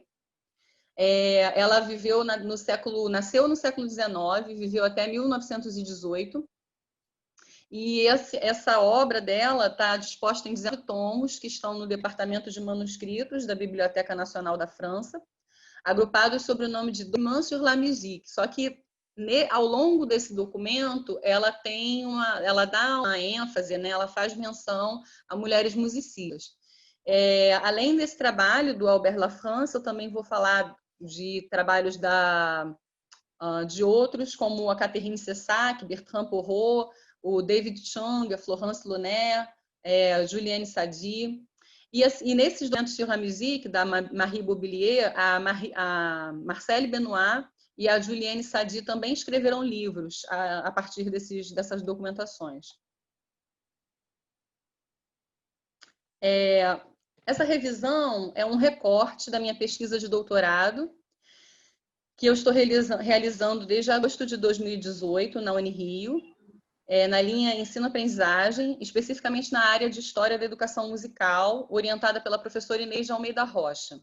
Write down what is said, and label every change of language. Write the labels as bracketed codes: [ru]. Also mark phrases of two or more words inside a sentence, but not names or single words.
[pt] Ela nasceu no século XIX, viveu até 1918, E essa obra dela está disposta em 19 tomos, que estão no Departamento de Manuscritos da Biblioteca Nacional da França, agrupados sob o nome de Document sur la musique. Só que ao longo desse documento, ela dá uma ênfase, né? Ela faz menção a mulheres musicistas. Além desse trabalho do Albert Lafrance, eu também vou falar de trabalhos de outros, como a Catherine Cessac, Bertrand Porot, o David Chung, a Florence Lunaire, a Juliane Sadi. E nesses documentos sur la musique, da Marie Bobillier, a Marcelle Benoit e a Juliane Sadi também escreveram livros a partir dessas documentações. Essa revisão é um recorte da minha pesquisa de doutorado, que eu estou realizando desde agosto de 2018 na Unirio, na linha Ensino-Aprendizagem, especificamente na área de História da Educação Musical, orientada pela professora Inês de Almeida Rocha.